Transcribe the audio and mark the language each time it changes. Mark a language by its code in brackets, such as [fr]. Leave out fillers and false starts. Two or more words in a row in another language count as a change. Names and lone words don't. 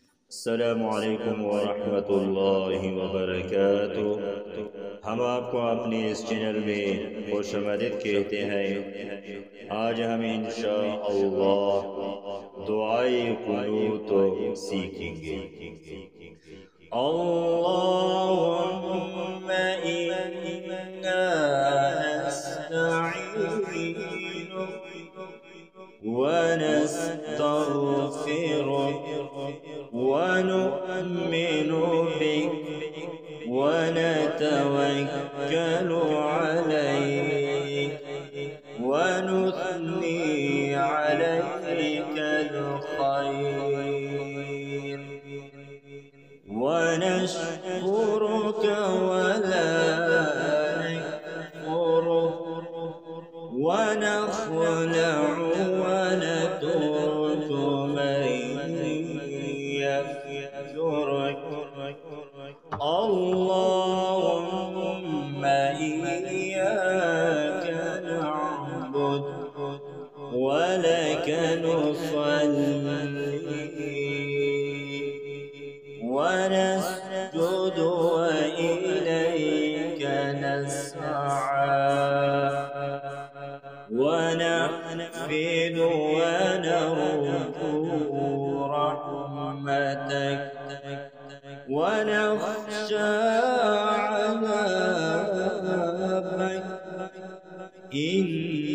[ar] السلام عليكم ورحمة الله وبركاته. [hi] हम आपको अपने इस चैनल में खुशामदीद कहते हैं। आज हम इंशाअल्लाह दुआए कुनूत सीखेंगे। [ar] اللهم إنا نستعينك ونستغفرك ونؤمن بك و ونتوكل عليك ونثني عليك الخير ونشكرك ولا نكفرك ونخلع ونترك من يفجرك. اللهم إياك نعبد ولك نصلي ونسجد وإليك نسعى ونحفد ونرجو رحمتك ونخشى عذابك